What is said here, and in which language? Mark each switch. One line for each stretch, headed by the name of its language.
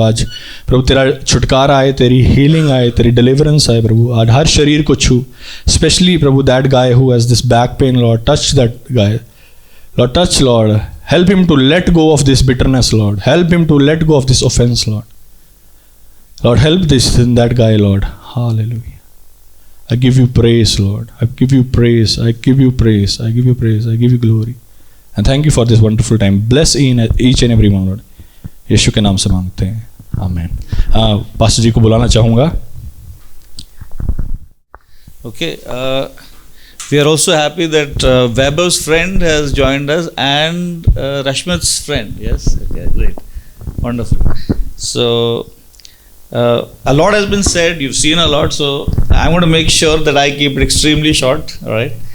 Hindi: आज प्रभु तेरा छुटकारा आए, तेरी हीलिंग आए, तेरी डिलीवरेंस आए प्रभु। आज हर शरीर को छू,
English: Specially प्रभु that guy who has this back pain lord, touch that guy lord, touch lord, help him to let go of this bitterness Lord, help him to let go of this offense Lord. Lord, help that guy Lord. Hallelujah. I give you praise Lord, I give you praise, I give you praise, I give you praise, I give you glory, and thank you for this wonderful time. Bless each and every one Lord,
Hindi: यीशु के नाम से मांगते हैं, आमीन। Pastor जी को बुलाना चाहूँगा।
English: Okay, we are also happy that Weber's friend has joined us, and Rashmit's friend. Yes, okay, great, wonderful. So a lot has been said. You've seen a lot, so I'm going to make sure that I keep it extremely short. All right.